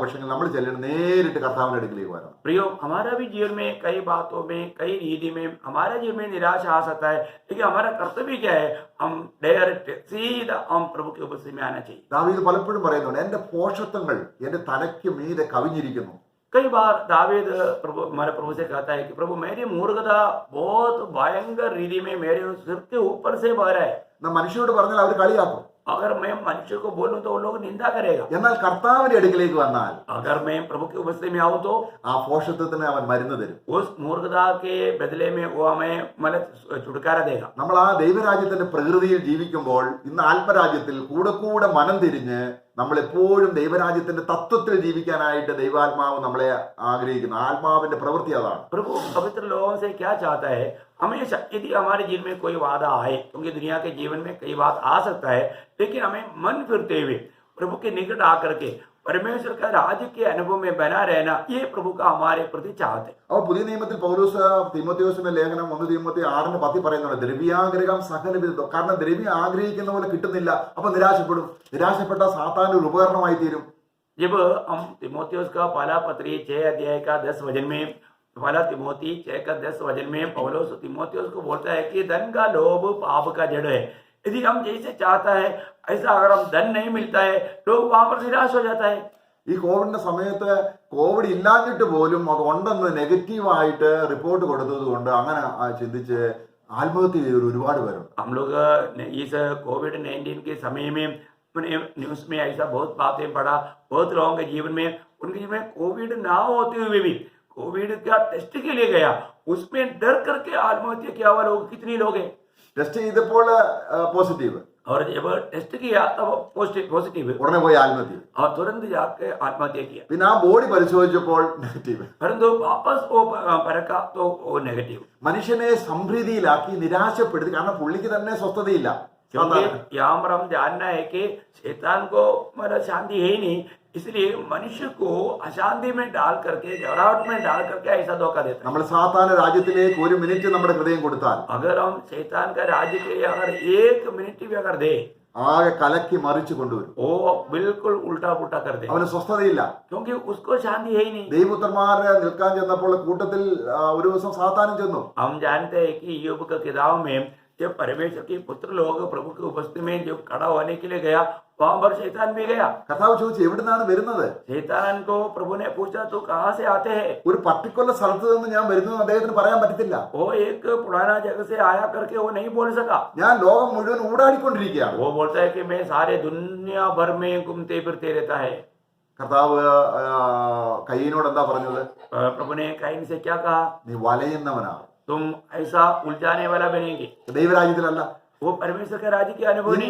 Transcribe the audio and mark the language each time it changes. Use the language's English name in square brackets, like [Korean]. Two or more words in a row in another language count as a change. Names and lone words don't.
[Malayalam] പക്ഷെ നമ്മൾ ചെല്ലണം നേരിട്ട് കർത്താവിന്റെ അടുക്കിലേക്ക് വരണം. [Hindi] प्रियो, हमारा भी जीवन में कई बातों में, कई रीति में हमारे जीवन में निराशा आ सकता है, लेकिन हमारा कर्तव्य क्या है? हम डायरेक्ट सीधा हम प्रभु के उपस्थिति में आना चाहिए. [Malayalam] ദാവീദ് പലപ്പോഴും പറയുന്നുണ്ട്, എന്റെ പോഷത്വങ്ങൾ എന്റെ തലയ്ക്ക് മീതെ കവിഞ്ഞിരിക്കുന്നു. [Hindi] कई बार दावीद प्रभु हमारे प्रभु से कहता है कि प्रभु मेरी मूर्खता बहुत भयंकर रीति में मेरे सिर के ऊपर से बह रहा है. [Malayalam] മനുഷ്യരോട് പറഞ്ഞാൽ അവർ കളിയാക്കും. [Hindi] अगर मैं मनुष्य को बोलूं तो वो लोग निंदा करेगा. [Malayalam] എന്നാൽ കർത്താവിന്റെ അടുക്കിലേക്ക് വന്നാൽ [Hindi] अगर मैं प्रभु की उपस्थिति में आऊं तो [Malayalam] ആ പോഷത്വത്തിന് അവൻ മരുന്ന് തരും. [Hindi] उस मूर्खता के बदले में वो हमें मतलब छुटकारा देगा. [Malayalam] നമ്മൾ ആ ദൈവരാജ്യത്തിന്റെ പ്രകൃതിയിൽ ജീവിക്കുമ്പോൾ ഇന്ന് ആത്മരാജ്യത്തിൽ കൂടെ മനം തിരിഞ്ഞ് നമ്മൾ എപ്പോഴും ദൈവരാജ്യത്തിന്റെ തത്വത്തിൽ ജീവിക്കാനായിട്ട് ദൈവാത്മാവ് നമ്മളെ ആഗ്രഹിക്കുന്നു. ആത്മാവിന്റെ പ്രവൃത്തി അതാണ്. [Hindi] प्रभु पवित्र लोगों से क्या चाहता है? हमेशा यदि हमारे जीवन में कोई वादा आए, क्योंकि दुनिया के जीवन में कई बात आ सकता है, लेकिन हमें मन फिरते हुए प्रभु के निकट आकर के परमेश्वर का राज्य के अनुभव में बना रहना, ये प्रभु का हमारे प्रति चाहते. [Malayalam] അപ്പോൾ പുതിയ നിയമത്തിൽ പൗലോസ് തിമോത്തിയോസിന്റെ ലേഖനം 1 തിമോത്തി 6:10 പറയുന്നുണ്ട്, ദ്രവ്യാഗ്രഹം സകലവിധം. കാരണം ദ്രവ്യം ആഗ്രഹിക്കുന്ന പോലെ കിട്ടുന്നില്ല, അപ്പൊ നിരാശപ്പെടും. നിരാശപ്പെട്ട സാത്താൻ ഒരു ഉപകരണമായി തീരും. [Hindi] जब हम तिमोथियुस का पहला पत्री 6 अध्याय का 10 वचन में, पहला तिमोथी 6 का 10 वचन में पौलुस तिमोथियुस को बोलता है कि धन का लोभ पाप का जड़ है. यदि हम जैसे चाहता है ऐसा अगर हम धन नहीं मिलता है, लोग वहां पर निराश हो जाता है. [Malayalam] ഈ കോവിഡിന്റെ സമയത്ത് കോവിഡ് ഇല്ലാഞ്ഞിട്ട് പോലും അത് ഉണ്ടെന്ന് നെഗറ്റീവായിട്ട് റിപ്പോർട്ട് കൊടുത്തത് കൊണ്ട് അങ്ങനെ ചിന്തിച്ച് ആത്മഹത്യ ചെയ്തൊരു ഒരുപാട് പേരുണ്ട്. [Hindi] हम लोग इस कोविड-19 के समय में न्यूज में ऐसा बहुत बातें पढ़ा. बहुत लोगों के जीवन में, उनके जीवन में कोविड ना होते हुए भी कोविड का टेस्ट के लिए गया, उसमें डर करके आत्महत्या किया हुआ लोग कितने लोग हैं. [Malayalam] ടെസ്റ്റ് ചെയ്തപ്പോൾ പോസിറ്റീവ്, [Hindi] और जब टेस्ट किया तब पॉजिटिव, [Malayalam] ഉടനെ പോയി ആത്മഹത്യ. [Hindi] और तुरंत जाके आत्महत्या किया. [Malayalam] പിന്നെ ആ ബോഡി പരിശോധിച്ചപ്പോൾ നെഗറ്റീവ്. [Hindi] परंतु वापस वो परखा तो वो नेगेटिव. [Malayalam] മനുഷ്യനെ സംഭ്രീതിയിലാക്കി നിരാശപ്പെടുത്തി. കാരണം പുള്ളിക്ക് തന്നെ സ്വസ്ഥതയില്ല. [Hindi] क्योंकि यहाँ पर हम जानना है कि शैतान को मतलब शांति है ही नहीं, इसलिए मनुष्य को अशांति में डाल करके, घबराहट में डाल करके ऐसा धोखा देता है. [Malayalam] നമ്മൾ സാത്താന്റെ രാജ്യത്തിലേക്ക് ഒരു മിനിറ്റ് നമ്മുടെ ഹൃദയം കൊടുത്താൽ, [Hindi] अगर हम शैतान का राज्य के लिए अगर 1 मिनट भी अगर दे, [Malayalam] ആകെ കലക്കി മറിച്ചു കൊണ്ടുവരും. [Hindi] वो बिल्कुल उल्टा पुल्टा कर दे, [Malayalam] അവന് സ്വസ്ഥതയില്ല. [Hindi] क्योंकि उसको शांति है ही नहीं. [Malayalam] ദൈവപുത്രന്മാരെ നിൽക്കാൻ ചെന്നപ്പോൾ കൂട്ടത്തിൽ ഒരു ദിവസം സാത്താനും ചെന്നു. [Hindi] हम जानते हैं कि ईयोब की किताब में जब परमेश्वर के पुत्र लोग प्रभु की उपस्थिति में जब खड़ा होने के लिए गया, वहां पर शैतान भी गया. [Malayalam] കർത്താവ് ചോദിച്ചു, എവിടുന്നാണ് വരുന്നത്? [Hindi] शैतान को प्रभु ने पूछा, तो कहाँ से आते हैं? [Malayalam] ഒരു പർട്ടിക്കുലർ സ്ഥലത്ത് നിന്ന് ഞാൻ വരുന്നത് അദ്ദേഹത്തിന് പറയാൻ പറ്റത്തില്ല. [Hindi] वो एक पुराना जगह से आया करके वो नहीं बोल सका. [Malayalam] ഞാൻ ലോകം മുഴുവൻ ഊടാടിക്കൊണ്ടിരിക്കുകയാണ്. [Hindi] वो बोलता है कि मैं सारे दुनिया भर में घूमते फिरते रहता है. [Malayalam] കർത്താവ് കയ്യനോട് എന്താ പറഞ്ഞത്? [Hindi] प्रभु ने काइन से क्या कहा? [Malayalam] നീ വലയുന്നവനാണ്. [Hindi] तुम ऐसा उलझाने वाला बनेंगे. [Malayalam] ദൈവരാജ്യത്തിലല്ല. [Hindi] वो परमेश्वर के राज्य की अनुभव नहीं।